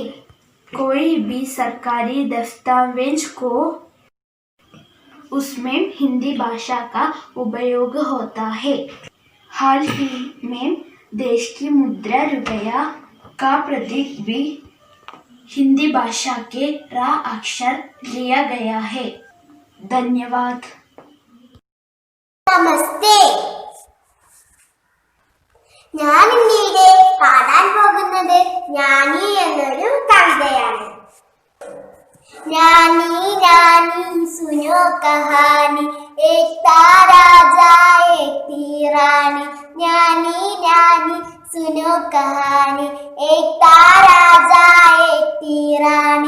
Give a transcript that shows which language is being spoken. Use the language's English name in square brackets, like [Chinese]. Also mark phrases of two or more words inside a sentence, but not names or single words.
[Hindi] कोई भी सरकारी दस्तावेज को उसमें हिंदी भाषा का उपयोग होता है। हाल ही में देश की मुद्रा रुपया का प्रतीक भी हिंदी भाषा के रा अक्षर लिया गया है। धन्यवाद। [Malayalam] നമസ്തേ. ഞാൻ ഇന്നിവിടെ പാടാൻ പോകുന്നത് ജ്ഞാനി എന്നൊരു കവിതയാണ്. [Hindi] ज्ञानी रानी सुनो कहानी, एक था राजा एक थी रानी। ज्ञानी रानी सुनो कहानी, एक था राजा एक थी रानी।